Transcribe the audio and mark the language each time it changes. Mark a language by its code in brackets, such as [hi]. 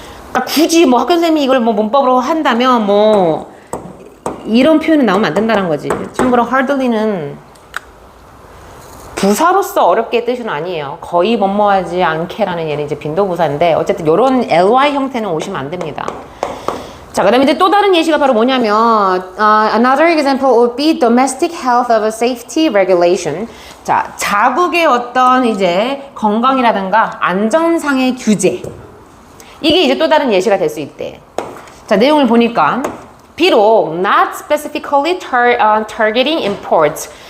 [ko] 그러니까 굳이 뭐 학교 선생님이 이걸 뭐 문법으로 한다면 뭐 이런 표현은 나오면 안 된다는 거지. 참고로 hardly는 부사로서 어렵게 뜻은 아니에요. 거의 뭐뭐하지 않게라는 얘는 이제 빈도부사인데, 어쨌든 이런 ly 형태는 오시면 안 됩니다. 자, 그 다음에 이제 또 다른 예시가 바로 뭐냐면, [en] another example would be domestic health of a safety regulation. [ko] 자, 자국의 어떤 이제 건강이라든가 안전상의 규제. 이게 이제 또 다른 예시가 될 수 있대. 자, 내용을 보니까, 비록 [en] not specifically targeting imports.